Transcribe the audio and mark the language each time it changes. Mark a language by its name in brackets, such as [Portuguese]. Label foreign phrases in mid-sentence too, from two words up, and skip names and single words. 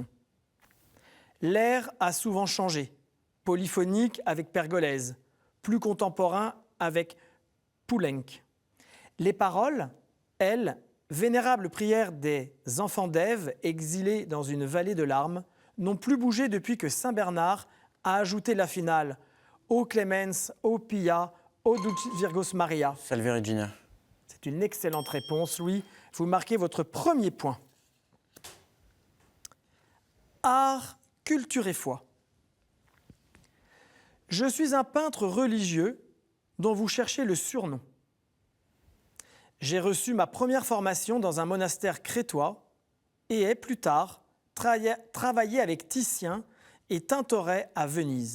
[French] L'air a souvent changé, polyphonique avec Pergolèse, plus contemporain avec Poulenc. Les paroles, elles, vénérables prières des enfants d'Ève exilés dans une vallée de larmes, n'ont plus bougé depuis que saint Bernard a ajouté la finale « [Latin] O Clemens, O Pia, O Dulcis Virgos Maria ». [French] Salve Regina. C'est une excellente réponse, Louis. Vous marquez votre premier point. Art, culture et foi. Je suis un peintre religieux dont vous cherchez le surnom. J'ai reçu ma première formation dans un monastère crétois et ai, plus tard, travaillé avec Titien et Tintoret à Venise.